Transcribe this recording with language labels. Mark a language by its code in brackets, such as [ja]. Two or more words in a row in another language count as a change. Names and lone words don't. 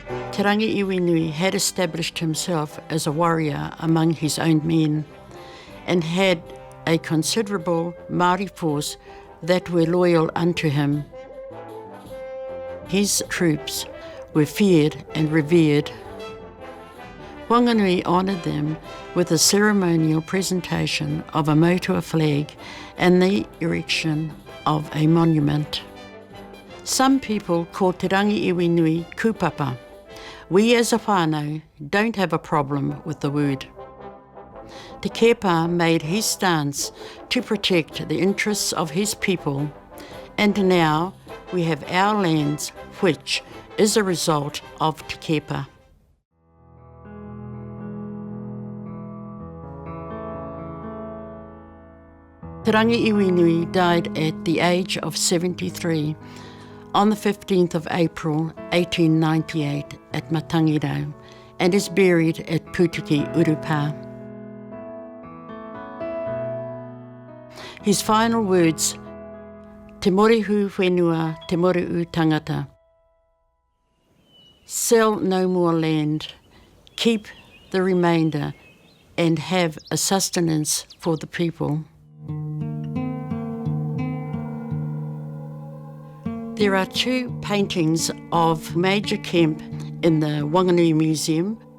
[en] Te rangi iwi had established himself as a warrior among his own men and had a considerable Māori force that were loyal unto him. His troops were feared and revered. Whanganui honoured them with a ceremonial presentation of a motua flag and the erection of a monument. Some people call Te rangi iwi kupapa. We as a whānau don't have a problem with the word. Te Kepa made his stance to protect the interests of his people, and now we have our lands, which is a result of Te Kepa. Te rangi iwi died at the age of 73 on the 15th of April 1898 at Matangirau and is buried at Pūtiki Urupa. His final words, [mi] Te morihu whenua, te moriu tangata. [en] Sell no more land, keep the remainder and have a sustenance for the people. There are two paintings of Major Kemp in the Whanganui Museum.